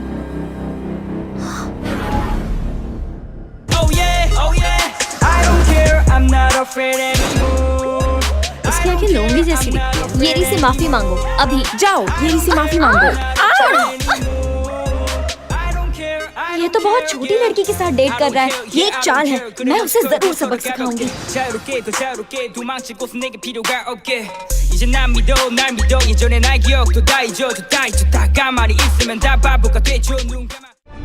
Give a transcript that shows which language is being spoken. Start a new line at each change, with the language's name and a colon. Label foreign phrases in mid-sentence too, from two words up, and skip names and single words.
Hindi: इसकी आंखें लोमड़ी जैसी दिखती है। येरी से माफी मांगो अभी। जाओ, येरी से माफी मांगो। ये तो बहुत छोटी लड़की के साथ डेट कर रहा है। ये एक चाल है। मैं उसे जरूर सबक सिखाऊंगी।
Korean: 이제 난 믿어 날 믿어 예전의 날 기억도 다 잊어줘 다 가만히 있으면 다 바보가 되죠 눈 감아